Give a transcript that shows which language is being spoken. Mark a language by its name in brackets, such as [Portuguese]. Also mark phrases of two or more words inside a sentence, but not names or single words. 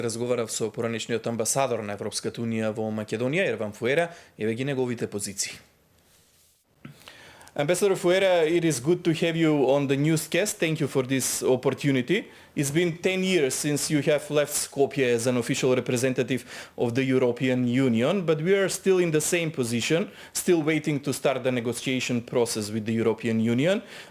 [Macedonian] Разговарав со поранешниот амбасадор на Европската Унија во Македонија, Фуере, еве ги неговите позиции. [English] Ambassador Fueре, it is good to have you on the newscast. Thank you for this opportunity. It's been 10 years since you have left Skopje as an official representative of the European Union, but we are still in the same position, still waiting to start the negotiation process with the European Union.